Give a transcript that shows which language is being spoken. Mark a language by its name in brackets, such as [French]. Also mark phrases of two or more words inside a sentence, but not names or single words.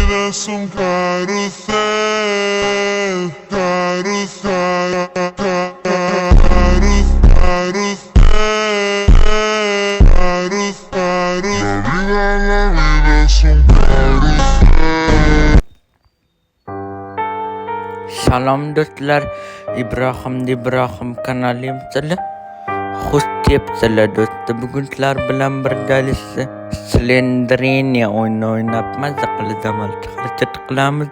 [Spanish] vidas un carrusel, carrusel, carrusel, carrusel. La vida es un carrusel. [Uzbek] Salom do'stlar, Ibrohim kanalimizga xush kelibsizlar do'stlar. Bugun sizlar bilan birgalikda Slendrenia o'ynab mazza qilib harakat qilamiz.